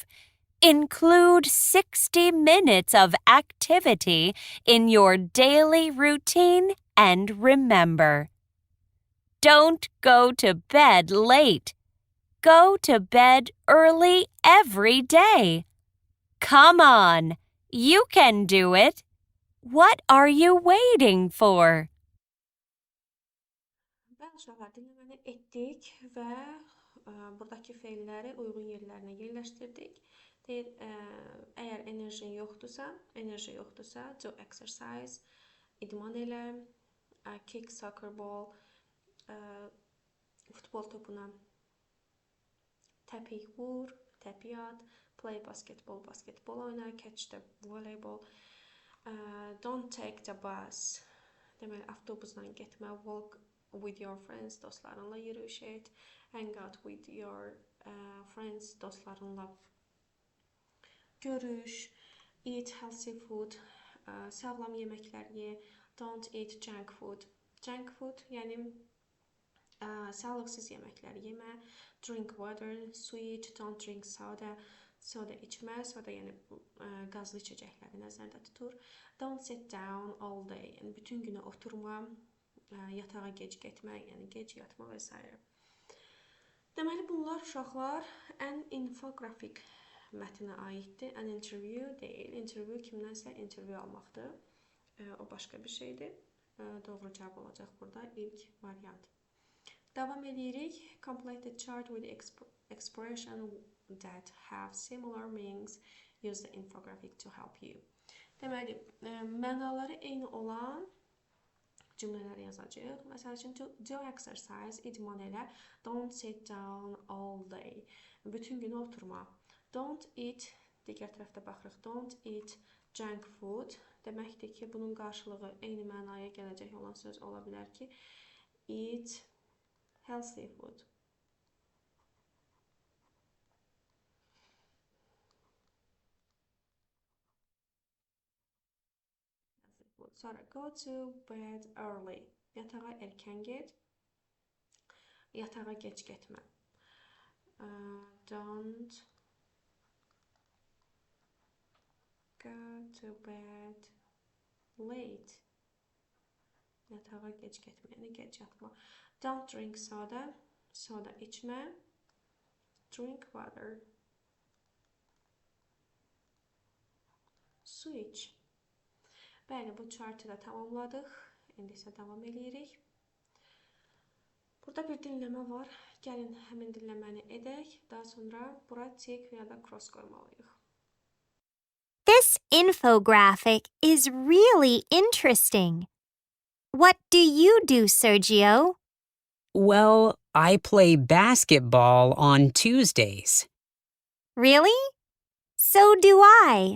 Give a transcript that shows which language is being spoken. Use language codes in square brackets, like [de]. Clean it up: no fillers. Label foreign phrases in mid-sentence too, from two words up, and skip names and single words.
[en] Include 60 minutes of activity in your daily routine and remember, don't go to bed late. Go to bed early every day. Come on, you can do it. What are you waiting for? [az] Bəli, uşaqlar, dinləməni etdik və buradakı feilləri uyğun yerlərinə yerləşdirdik. Deyir, əgər enerji yoxdursa, [en] do exercise, [az] idman elə, [en] kick soccer ball, [az] futbol topuna təpik vur, təpik at, [en] play basketball oyna, catch the volleyball, don't take the bus, [az] deməli avtobusla getmə, [en] walk with your friends, [az] dostlarınla yürüyüş et, [en] hang out with your friends, [az] dostlarınla görüş, [en] eat healthy food, [az] sağlam yeməklər ye, [en] don't eat junk food. Junk food, [az] yəni sağlıqsız yeməklər yemə, [en] drink water, [az] su iç, [en] don't drink soda, [az] soda içmə, soda yəni qazlı içəcəkləri nəzərdə tutur. [en] Don't sit down all day, [az] yəni bütün günü oturma, yatağa gec getmək, yəni gec yatma və s. Deməli, bunlar uşaqlar ən infografik mətnə aiddir. [en] An interview deyil. [az] Interview kimdənsə interview almaqdır. O başqa bir şeydir. Doğru cavab olacaq burada ilk variant. Davam edirik. [en] Complete the chart with expression that have similar meanings. Use the infographic to help you. [az] Deməli, mənaları eyni olan cümlələr yazacağıq. Məsəl üçün, [en] do exercise, [az] idman elə. [en] Don't sit down all day. [az] Bütün günü oturma. [en] Don't eat, [az] digər tərəfdə baxırıq. [en] Don't eat junk food. [az] Deməkdir ki, bunun qarşılığı eyni mənaya gələcək olan söz ola bilər ki, [en] eat healthy food. [az] Sonra [en] go to bed early. [az] Yatağa erkən get. Yatağa gec getmə. [en] Don't go to bed late. [az] Yatağa gec getmə, yəni gec yatma. [en] Don't drink soda. [az] Soda içmə. [en] Drink water. [az] Su iç. Bəli, bu chartı da tamamladıq. İndi isə davam edirik. Burada bir dinləmə var. Gəlin həmin dinləməni edək. Daha sonra bura tick və ya da cross qoymalıyıq. [en] This infographic is really interesting. What do you do, Sergio? Well, I play basketball on Tuesdays. Really? So do I.